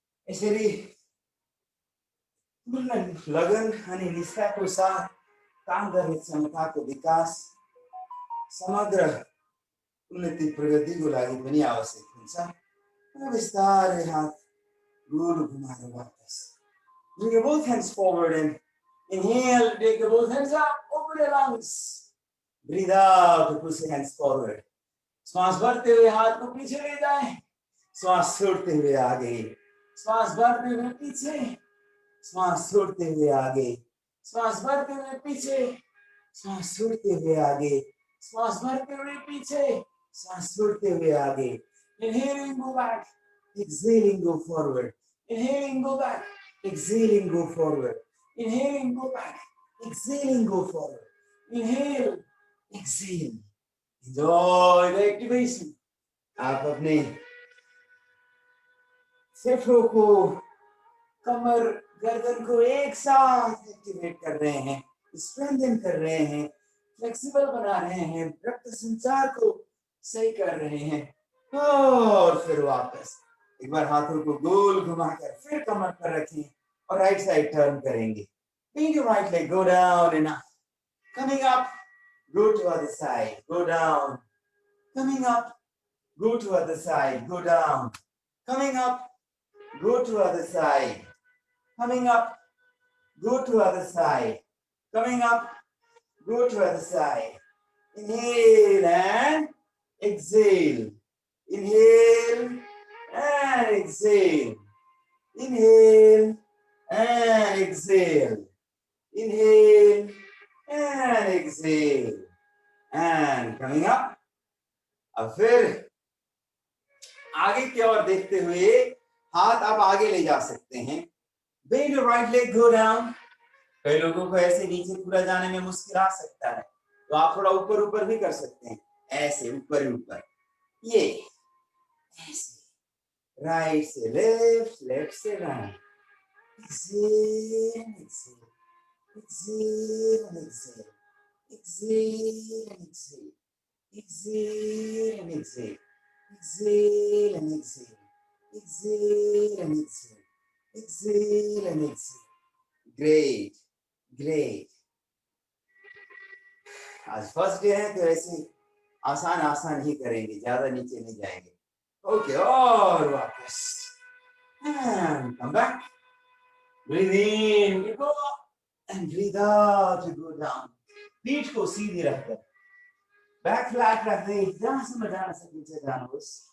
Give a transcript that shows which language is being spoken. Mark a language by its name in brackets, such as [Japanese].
[Nepali] यसरी पूर्ण लगन अनि निष्ठाको साथ काम गर्ने क्षमताको विकास समग्र उन्नति प्रगतिको लागि पनि आवश्यक हुन्छ। बिस्तारै हात गोल घुमाएर वापस। [English] Bring your both hands forward and inhale, take your both hands up, open your lungs. Breathe out to push your hands forward. [Hindi] श्वास भरते हुए हाथ को पीछे ले जाएं, श्वास छोड़ते हुए आगे, श्वास भरते हुए पीछे, श्वास छोड़ते हुए आगे, श्वास भरते हुए पीछे, श्वास छोड़ते हुए आगे, श्वास भरते हुए पीछे, श्वास छोड़ते हुए आगे। [English] Inhaling, go back. Exhaling, go forward. Inhaling, go back. Exhaling, go forward. Inhaling, go back. Exhaling, go forward. Inhale, exhale. Enjoy the activation. [Hindi] आप अपने फेफड़ों को, कमर, गर्दन को एक साथ एक्टिवेट कर रहे हैं, स्ट्रेंथन कर रहे हैं, फ्लेक्सिबल बना रहे हैं, रक्त संचार को सही कर रहे हैं। और फिर वापस एक बार हाथों को गोल घुमाकर फिर कमर पर रखें और राइट साइड टर्न करेंगे। [English] Bring your right leg, go down and up. Coming up, go to other side, go down. Coming up, go to other side, go down. Coming up, go to other side. Coming up, go to other side. Coming up, go to other side. Inhale and exhale. Inhale and exhale. Inhale and exhale. Inhale and exhale. And coming up. [Hindi] अब फिर आगे की ओर देखते हुए हाथ आप आगे ले जा सकते हैं। [English] Bend your right leg, go down. [Hindi] कई लोगों को ऐसे नीचे पूरा जाने में मुश्किल आ सकता है, तो आप थोड़ा ऊपर ऊपर भी कर सकते हैं। ऐसे ऊपर ऊपर, ये ऐसे, राइट से लेफ्ट, लेफ्ट से right. [English] Exhale, exhale. exhale and exhale, exhale and exhale, exhale and exhale, exhale and exhale, exhale and exhale, exhale and exhale. Great, great. [Hindi] आज फर्स्ट डे है तो ऐसे आसान आसान ही करेंगे, ज्यादा नीचे नहीं जाएंगे. ओके, और वापस. [English] And come back. Breathe in, you go up. And breathe out, you go down. [Hindi] पीठ को सीधी रखकर, बैक फ्लैट रखते, जहां से मैं जाना से नीचे जाना बस.